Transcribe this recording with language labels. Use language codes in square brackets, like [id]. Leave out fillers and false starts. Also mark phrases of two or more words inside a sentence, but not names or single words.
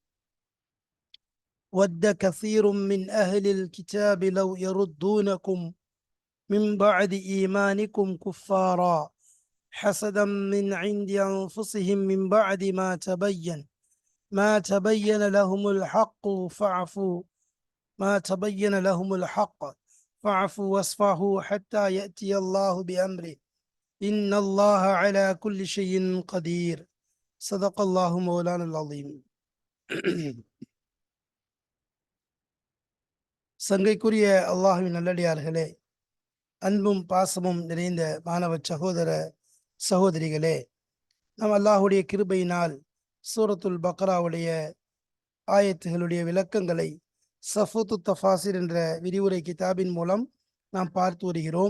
[ar] ود كثير من أهل الكتاب لو يردونكم من بعد إيمانكم كفارا حسدا من عند أنفسهم من بعد ما تبين لهم الحق فاعفوا واصفحوا حتى يأتي الله بأمره إن الله على كل شيء قدير. صدق الله مولانا العظيم. [ta] சங்கைக்குரிய அல்லாஹ்வின் நல்லடியார்களே, அன்பும் பாசமும் நிறைந்த மாணவ சகோதர சகோதரிகளே, நாம் அல்லாஹுடைய கிருபையினால் சூரத்துல் பக்ராவுடைய ஆயத்துகளுடைய விளக்கங்களை சஃபூத்து தஃபாசிர் என்ற விரிவுரை கிதாபின் மூலம் நாம் பார்த்து வருகிறோம்.